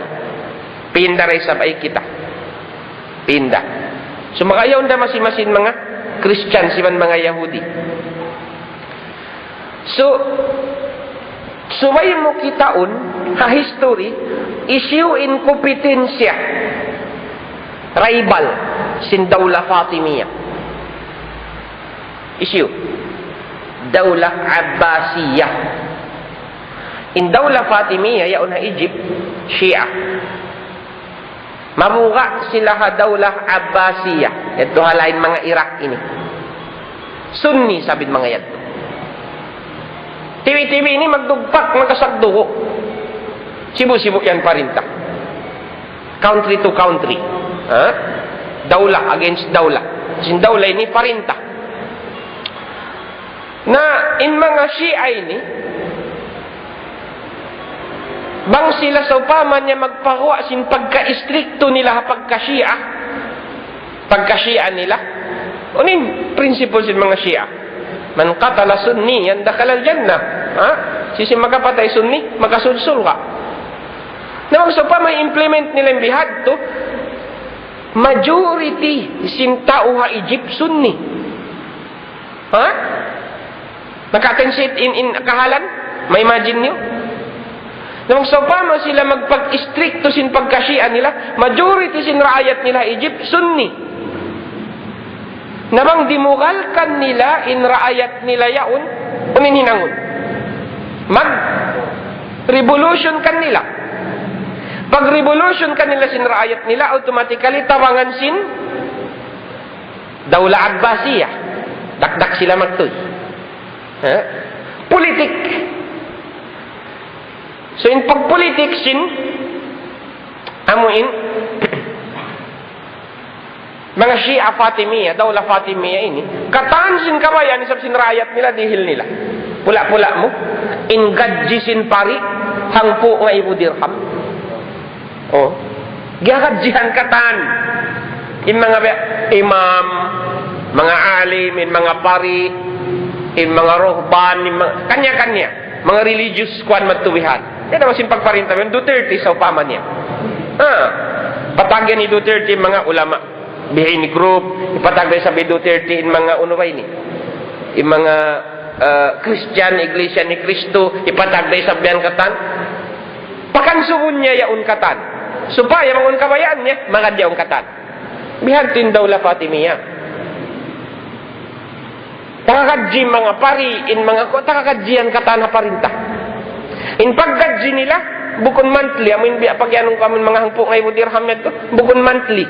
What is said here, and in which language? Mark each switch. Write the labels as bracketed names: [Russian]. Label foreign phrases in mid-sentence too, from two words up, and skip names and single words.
[Tausug] Pinda rin sa bay kita. Pinda. So makayaw na masimasin mga Christian, siman mga Yahudi. So, suway mo kitaon, ha history, issue in kompetensya, rival, sin Dawla Fatimiyah. Issue. Daulah Abbasiyah. In Daulah Fatimiyah, yaon na Egypt, Shia. Mabuka sila ha Daulah Abbasiyah. Ito halain mga Iraq ini. Sunni, sabid mga yan. TV ini magdugpak, magkasagdugo. Sibu-sibu yan parinta. [English] Country to country. [Tausug] Daulah against daulah. Sin daulah ini parinta. Na in mga Shia ini, bang sila sa upaman niya magpakuha sin pagka-istrikto nila pagka-Shia nila. Unin principle sin mga Shia. [Arabic] من قتل سني, [Tausug] yan [Arabic] دخل الجنة. [Tausug] Sisi magkapatay sunni, magkasulsul ka. Na mag sa upaman implement nila yung bihad to, majority sin tao ha Egypt sunni. Nakatensit in kahalan? May imagine nyo? Nang sa pama sila magpag-istrikto sin pagka-Shia nila, majority sin raayat nila Egypt, Sunni. Namang dimugalkan nila in raayat nila yaon, unin hinangon. Mag-revolution kan nila. Pag-revolution kan nila sin raayat nila, automatically tawangan sin Daulah Abbasiyah. Dakdak sila magtoy. Politik. So in pagpolitik sin amuin mga Shia Fatimiyah, Daulah Fatimiyah ini, kataan sin kabayan isab sin rakyat nila dihil nila. Pula-pula mo, ingadji sin pari, hangpo nga ibu dirham. Giagadjihan kataan. In mga imam, mga alim, in mga pari, in mga rohban, kanya-kanya, mga religious kwan magtuwihan. Yan naman simpagparinta yun, Duterte sa upaman niya. Patagyan ni Duterte mga ulama, behind group, ipatagyan sa Duterte in mga unubay ni. In mga Christian, Iglesia ni Cristo, ipatagyan sa biyan katan. Pakansuun niya yaun katan. Supaya mga kabayaan niya, mga diyaong katan. Bihantin Daulah Fatimiyah. Takakadji mga pari, in mga takakadjian katana parinta. In paggadji nila, bukon monthly, amin pagyanong kami mga hangpo ngay mo dirham nito, bukon monthly.